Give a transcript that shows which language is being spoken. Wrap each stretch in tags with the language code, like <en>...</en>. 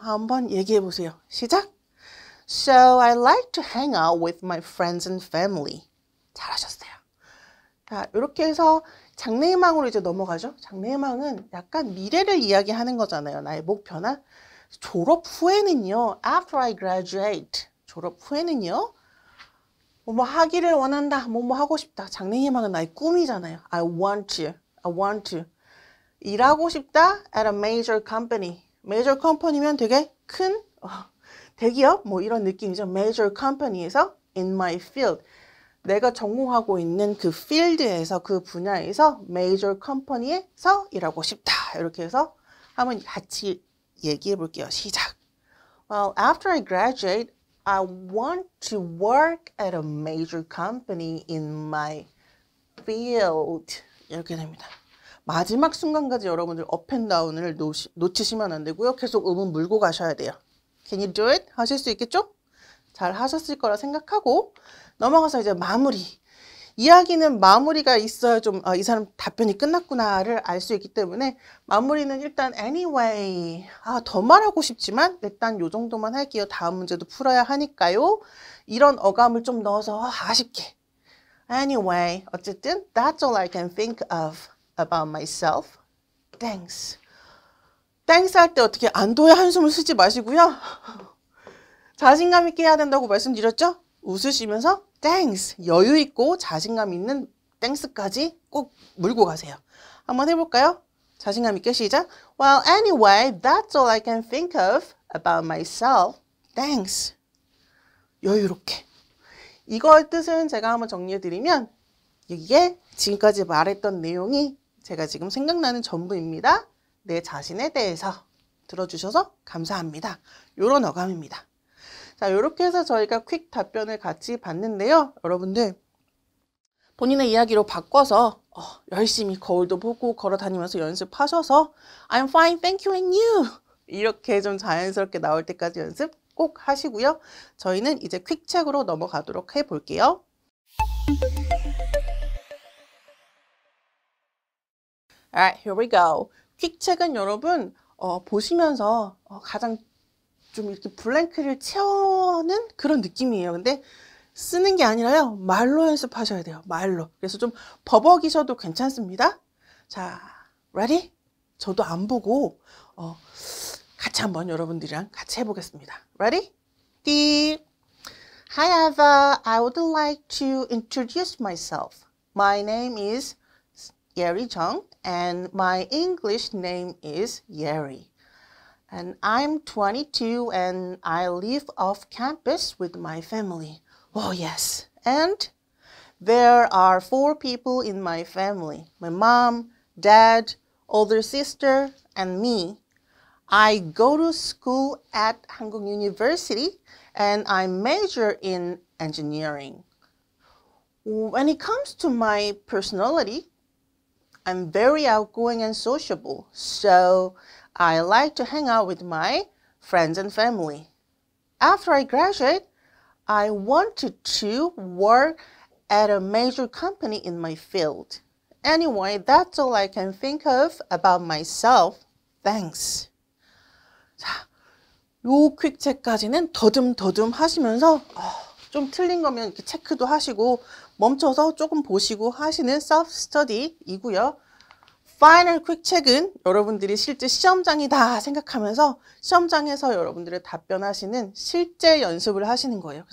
<ko>한번 얘기해 보세요. 시작!</ko> <en>So I like to hang out with my friends and family.</en> <ko>잘하셨어요. 자, 이렇게 해서 장래희망으로 이제 넘어가죠. 장래희망은 약간 미래를 이야기하는 거잖아요. 나의 목표나 졸업 후에는요.</ko> <en>After I graduate.</en> <ko>졸업 후에는요. 뭐뭐 하기를 원한다. 뭐뭐 하고 싶다. 장래희망은 나의 꿈이잖아요.</ko> <en>I want to.</en> <ko>일하고 싶다.</ko> <en>At a major company.</en> <ko>major company면 되게 큰 대기업 뭐 이런 느낌이죠.</ko> <en>major company에서 in my field.</en> <ko>내가 전공하고 있는 그 필드에서 그 분야에서 major company에서 일하고 싶다. 이렇게 해서 한번 같이 얘기해 볼게요. 시작.</ko> <en>Well, after I graduate, I want to work at a major company in my field.</en> <ko>이렇게 됩니다. 마지막 순간까지 여러분들 up and down을 놓치시면 안 되고요. 계속 음은 물고 가셔야 돼요.</ko> <en>Can you do it?</en> <ko>하실 수 있겠죠? 잘 하셨을 거라 생각하고 넘어가서 이제 마무리. 이야기는 마무리가 있어야 좀 이 사람 답변이 끝났구나를 알 수 있기 때문에 마무리는 일단 anyway. 더 말하고 싶지만 일단 요 정도만 할게요. 다음 문제도 풀어야 하니까요. 이런 어감을 좀 넣어서 아쉽게.</ko> <en>Anyway,</en> <ko>어쨌든</ko> <en>that's all I can think of about myself. Thanks.</en> <ko>Thanks 할 때 어떻게 안도의 한숨을 쉬지 마시고요. 자신감 있게 해야 된다고 말씀드렸죠? 웃으시면서 Thanks, 여유 있고 자신감 있는 Thanks까지 꼭 물고 가세요. 한번 해볼까요? 자신감 있게 시작.</ko> <en>Well, anyway, that's all I can think of about myself. Thanks.</en> <ko>여유롭게. 이거의 뜻은 제가 한번 정리해드리면 이게 지금까지 말했던 내용이 제가 지금 생각나는 전부입니다. 내 자신에 대해서 들어주셔서 감사합니다. 이런 어감입니다. 자, 이렇게 해서 저희가 퀵 답변을 같이 봤는데요. 여러분들 본인의 이야기로 바꿔서 열심히 거울도 보고 걸어 다니면서 연습하셔서</ko> <en>I'm fine, thank you and you</en> <ko>이렇게 좀 자연스럽게 나올 때까지 연습 꼭 하시고요. 저희는 이제 퀵책으로 넘어가도록 해볼게요.</ko> <en>Alright, here we go.</en> <ko>퀵책은 여러분 보시면서 가장 좀 이렇게 블랭크를 채우는 그런 느낌이에요. 근데 쓰는 게 아니라요. 말로 연습하셔야 돼요. 말로. 그래서 좀 버벅이셔도 괜찮습니다. 자, ready? 저도 안 보고 같이 한번 여러분들이랑 같이 해보겠습니다.</ko> <en>Ready? Hi Eva, I would like to introduce myself. My name is Yeri Jung and my English name is Yeri. And I'm 22 and I live off campus with my family. Oh yes. And there are 4 people in my family. My mom, dad, older sister, and me. I go to school at Hankuk University and I major in engineering. When it comes to my personality, I'm very outgoing and sociable. So I like to hang out with my friends and family. After I graduate, I wanted to work at a major company in my field. Anyway, that's all I can think of about myself. Thanks.</en> <ko>자, 요 퀵책까지는 더듬더듬 하시면서 좀 틀린 거면 이렇게 체크도 하시고 멈춰서 조금 보시고 하시는 self study이고요. 파이널 퀵책은 여러분들이 실제 시험장이다 생각하면서 시험장에서 여러분들의 답변하시는 실제 연습을 하시는 거예요.</ko>